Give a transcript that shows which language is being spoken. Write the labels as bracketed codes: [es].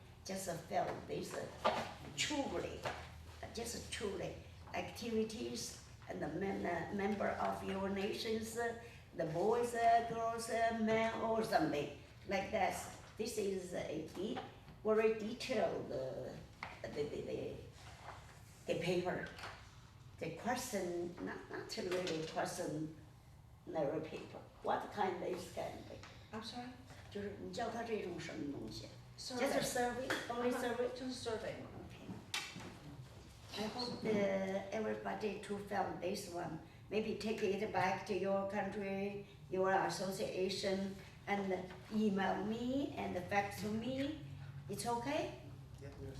[en] Just felt this truly activities and the member of your nations, the boys, girls, men, or something like that. This is a very detailed the paper. The question, not really question, narrow paper. What kind is can be? I'm sorry? [zh] 就是你叫它这种什么东西 [en] Survey. ？Just a survey, only survey. Just survey. I hope everybody to fill this one. Maybe take it back to your country, your association, and email me and fax to me. It's okay? Yes.